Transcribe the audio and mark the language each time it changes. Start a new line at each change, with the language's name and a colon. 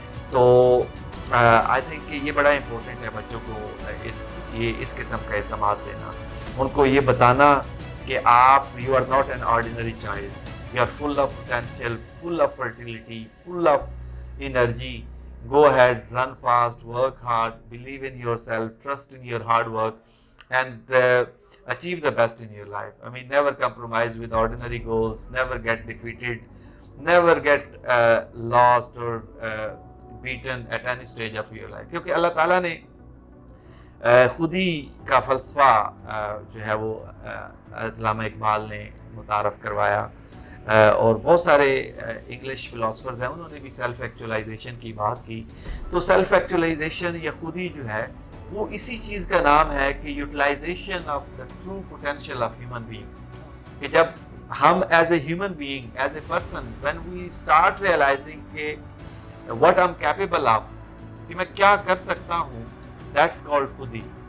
Urdu: تو I think کہ یہ بڑا امپورٹنٹ ہے بچوں کو اس قسم کا اعتماد دینا, ان کو یہ بتانا کہ آپ
English: You are not an ordinary child, you are full of potential, full of fertility, full of energy. Go ahead, run fast, work hard, believe in yourself, trust in your hard work, and achieve the best in your life. I mean, never compromise with ordinary goals, never get defeated, never get lost or beaten at any stage of your life.
Urdu: کیونکہ اللہ تعالیٰ نے خود ہی کا فلسفہ جو ہے وہ علامہ اقبال نے متعارف کروایا, اور بہت سارے انگلش فلاسفرز ہیں انہوں نے بھی سیلف ایکچولائزیشن کی بات کی. تو سیلف ایکچولائزیشن یا خودی جو ہے وہ اسی چیز کا نام ہے کہ
English: utilization of the true potential of human beings,
Urdu: کہ جب ہم
English: as a human being, as a person, when we start realizing کہ what I am capable of,
Urdu: کہ میں کیا کر سکتا ہوں,
English: that's called
Urdu: خودی.